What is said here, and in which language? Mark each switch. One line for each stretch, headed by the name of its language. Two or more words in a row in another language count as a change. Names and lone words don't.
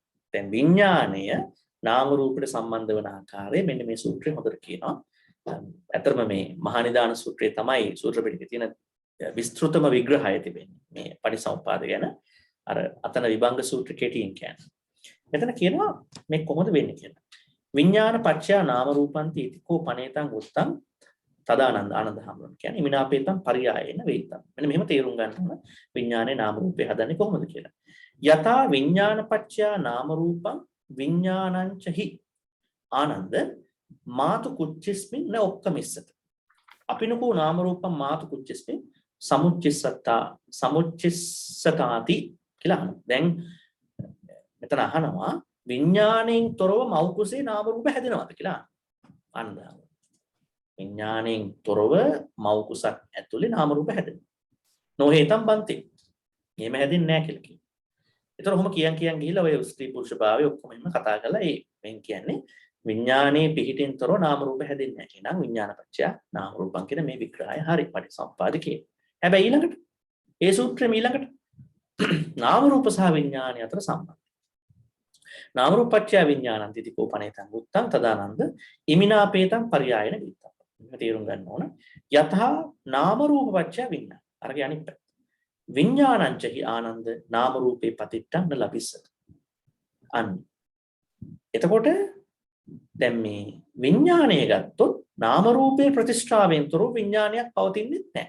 Sinhala: දැන් විඥාණය නාම රූපයට සම්බන්ධ වන ආකාරය මෙන්න මේ සූත්‍රය හොඳට කියනවා. ඇත්තටම මේ මහා නිදාන සූත්‍රය තමයි සූත්‍ර පිටකේ තියෙන විස්තෘතම විග්‍රහය තිබෙන්නේ. මේ පටිසමුප්පාද ගැන අර අතන විභංග සූත්‍ර කෙටියෙන් කියන්නේ. මෙතන කියනවා මේ කොහොමද වෙන්නේ කියලා.
Pali: විඥාන පත්‍යා නාම රූපන්ති ඉතිකෝ පනේතං උත්තං තදානන්ද
Sinhala: ආනන්ද හාමුදුරුවෝ කියන්නේ
Pali: මිනාපේතං පරියායේන වේතං.
Sinhala: මෙන්න මෙහෙම තේරුම් ගන්න ඕන විඥානේ නාම රූපේ හදන්නේ කොහොමද කියලා.
Pali: යතා විඥාන පත්‍යා නාම රූපං විඥානං චහි ආනන්ද මාතු කුච්චිස්මින් න ඔක්කමිස්සත. අපිනකෝ නාම රූපං මාතු කුච්චිස්මින් සමුච්චිස්සතාති
Sinhala: කියලා අහනවා. දැන් මෙතන අහනවා විඥාණයෙන් තොරව මව් කුසේ නාම රූප හැදෙනවද කියලා. අන්න විඥාණයෙන් තොරව මව් කුසක් ඇතුලේ නාම රූප හැදෙනවා.
Pali: නොහේතම් බන්තේ.
Sinhala: එහෙම හැදෙන්නේ නැහැ කියලා කියනවා. ඒතර ඔහොම කියන් ගිහිල්ලා ඔය ස්ත්‍රී පුරුෂ භාවය ඔක්කොම එහෙම කතා කරලා මෙන් කියන්නේ විඥානයේ පිහිටින් තොරව නාම රූප හැදෙන්නේ නැහැ කියනවා.
Pali: විඥානපච්චය නාම රූපං
Sinhala: කියන මේ විග්‍රහය හරි පටිසම්පාද කියන. හැබැයි ඊළඟට ඒ සූත්‍රෙම ඊළඟට නාම රූප සහ විඥානය අතර සම්බන්ධය.
Pali: නාම රූපච්චය විඥානං තිතිකෝ පනේතං උත්තං තදානන්ද ඉමිනාපේතං පරියායන විත්තං.
Sinhala: මේක තේරුම් ගන්න ඕන.
Pali: යතහා නාම රූපච්චය විඥාන.
Sinhala: අරගේ අනිත් පැත්ත.
Pali: විඥානං චහි ආනන්ද නාම රූපේ පතිට්ඨං න ලබිස්සත.
Sinhala: අන්න. එතකොට දැන් මේ විඥාණය ගත්තොත් නාම රූපේ ප්‍රතිෂ්ඨාවෙන් තොර විඥානයක් පවතින්නේ නැහැ.